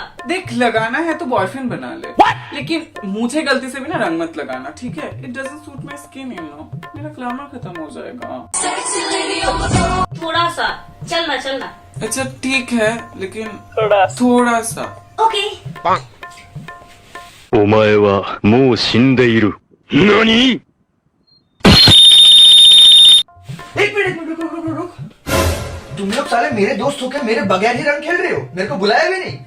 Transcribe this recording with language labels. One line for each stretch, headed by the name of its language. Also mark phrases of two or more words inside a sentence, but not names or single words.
Hindi: देख, लगाना है तो बॉयफ्रेंड बना ले, लेकिन मुझे गलती से भी ना रंग मत लगाना, ठीक है?
English: It doesn't suit my skin, you know.
Hindi: मेरा ग्लैमर खत्म हो जाएगा। थोड़ा सा, चलना चलना। अच्छा ठीक है, लेकिन थोड़ा थोड़ा सा। ओके।
Japanese: お前はもう死んでいる。何？
Hindi: एक मिनट रुक रुक रुक रुक। तुम लोग साले मेरे दोस्त होके मेरे बगैर ही रंग खेल रहे हो, मेरे को बुलाया भी नहीं।